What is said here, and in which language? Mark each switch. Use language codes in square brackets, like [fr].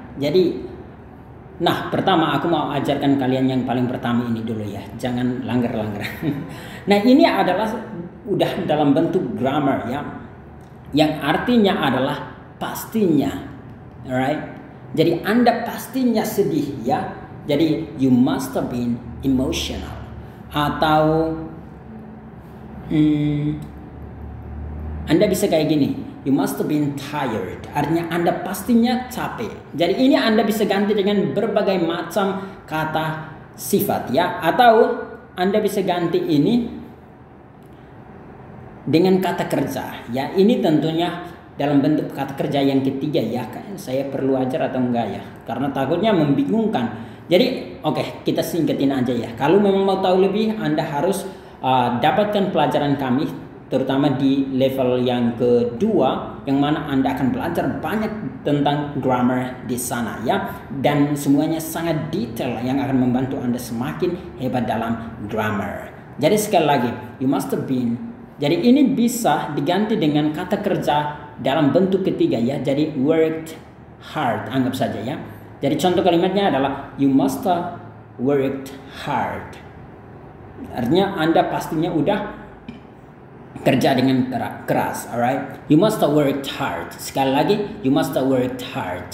[id] Jadi nah, pertama aku mau ajarkan kalian yang paling pertama ini dulu ya. Jangan langgar-langgar. Nah, ini adalah udah dalam bentuk grammar ya. Yang artinya adalah pastinya. Alright? Jadi Anda pastinya sedih ya. Jadi [en] you must have been emotional. [id] Atau Anda bisa kayak gini. [en] You must have been tired. [id] Artinya Anda pastinya capek. Jadi ini Anda bisa ganti dengan berbagai macam kata sifat ya. Atau Anda bisa ganti ini dengan kata kerja ya. Ini tentunya dalam bentuk kata kerja yang ketiga ya. Saya perlu ajar atau enggak ya? Karena takutnya membingungkan. Jadi oke, kita singkatin aja ya. Kalau memang mau tahu lebih, Anda harus dapatkan pelajaran kami, terutama di level yang kedua, yang mana Anda akan belajar banyak tentang grammar di sana ya, dan semuanya sangat detail yang akan membantu Anda semakin hebat dalam grammar. Jadi sekali lagi, [en] you must have been. [id] Jadi ini bisa diganti dengan kata kerja dalam bentuk ketiga ya. Jadi worked hard, anggap saja ya. Jadi contoh kalimatnya adalah [en] you must have worked hard. [id] Artinya Anda pastinya udah kerja dengan keras, alright? [en] You must work hard. [id] Sekali lagi, [en] you must work hard.